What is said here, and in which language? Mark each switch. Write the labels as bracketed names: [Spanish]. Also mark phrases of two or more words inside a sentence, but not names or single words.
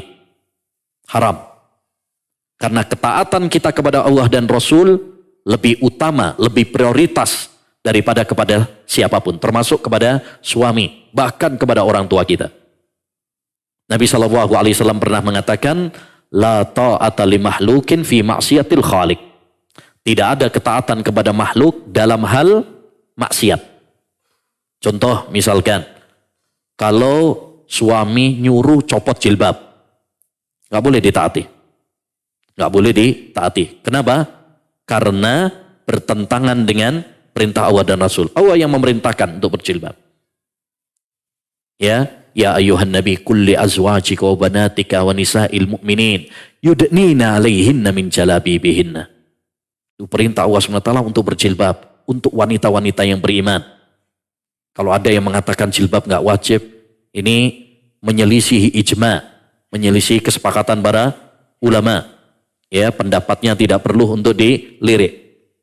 [Indonesian] Haram. Karena ketaatan kita kepada Allah dan Rasul lebih utama, lebih prioritas daripada kepada siapapun. Termasuk kepada suami, bahkan kepada orang tua kita. Nabi SAW pernah mengatakan, [Arabic] لا طاعة لمخلوق في معصية الخالق. [Indonesian] Tidak ada ketaatan kepada makhluk dalam hal maksiat. Contoh misalkan, kalau suami nyuruh copot jilbab, nggak boleh ditaati. Nggak boleh ditaati. Kenapa? Karena bertentangan dengan perintah Allah dan Rasul. Allah yang memerintahkan untuk berjilbab. [Arabic] يا أيها النبي قل لأزواجك وبناتك ونساء المؤمنين يدنين عليهن من جلابيبهن. [Indonesian] Itu perintah Allah SWT untuk berjilbab untuk wanita-wanita yang beriman. Kalau ada yang mengatakan jilbab nggak wajib, ini menyelisihi ijma, menyelisihi kesepakatan para ulama. Ya, pendapatnya tidak perlu untuk dilirik.